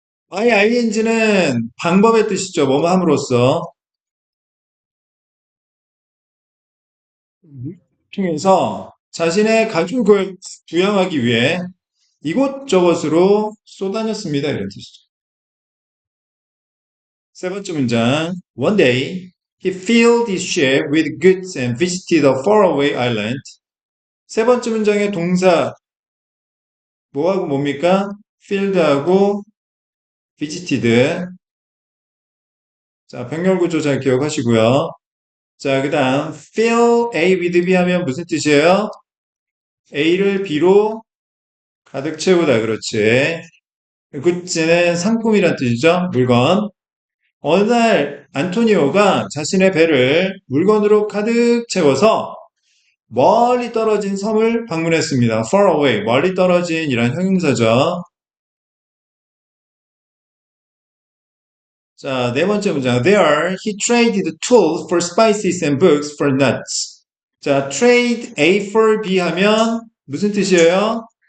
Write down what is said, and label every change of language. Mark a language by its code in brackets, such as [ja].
[ko] ing는 방법의 뜻이죠. 뭐뭐 함으로써. 통해서 자신의 가족을 부양하기 위해 이곳저곳으로 쏘다녔습니다. 이런 뜻이죠. 세 번째 문장. [en] One day, he filled his ship with goods and visited a faraway island. [ko] 세 번째 문장의 동사 뭐하고 뭡니까? filled하고 visited. 자, 병렬 구조 잘 기억하시고요. 자, 그 다음 [en] fill A with B [ko] 하면 무슨 뜻이에요? A를 B로 가득 채우다. 그렇지. 굿즈는 상품이란 뜻이죠. 물건. 어느 날 안토니오가 자신의 배를 물건으로 가득 채워서 멀리 떨어진 섬을 방문했습니다. [en] far away, [ko] 멀리 떨어진 이란 형용사죠. 자, 네 번째 문장. [en] There, he traded tools for spices and books for nuts. [ko] 자, [en] trade A for B [ko] 하면 무슨 뜻이에요?